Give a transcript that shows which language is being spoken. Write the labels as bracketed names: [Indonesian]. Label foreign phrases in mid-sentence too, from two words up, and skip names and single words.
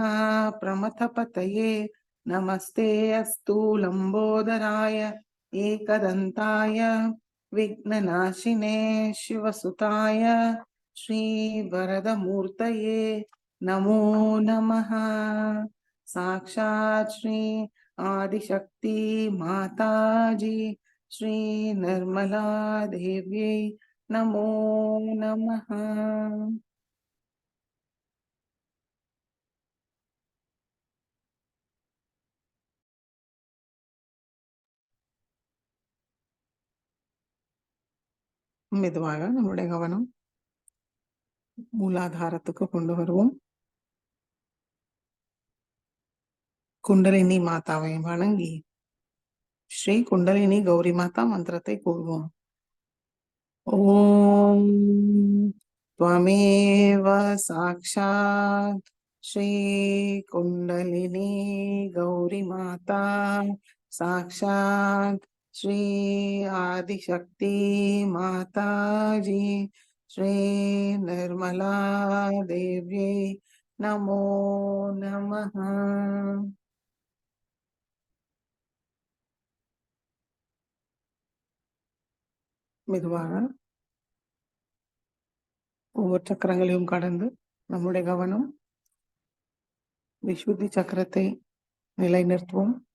[Sanskrit] प्रमथपतये नमस्ते अस्तु लम्बोदराय एकदन्ताय विघ्ननाशिने शिवसुताय श्री वरदमूर्तये नमो नमः साक्षात् श्री आदिशक्ति माताजी श्री निर्मला देव्यै नमो नमः [Tamil] மெதுவாக நம்முடைய கவனம் மூலாதாரத்துக்கு கொண்டு வருவோம் குண்டலினி மாதாவை வணங்கி ஸ்ரீ குண்டலினி கௌரி மாதா மந்திரத்தை கூறுவோம் [Sanskrit] ஓம் त्वमेव साक्षात् श्री कुंडलिनी गौरी माता साक्षात श्री आदिशक्ति माता जी श्री निर्मला देव्यै नमो नमः. [Tamil] மெதுவாக ஒவ்வொரு சக்கரங்களையும் கடந்து நம்முடைய கவனம் விசுத்தி சக்கரத்தை நிலைநிறுத்துவோம்.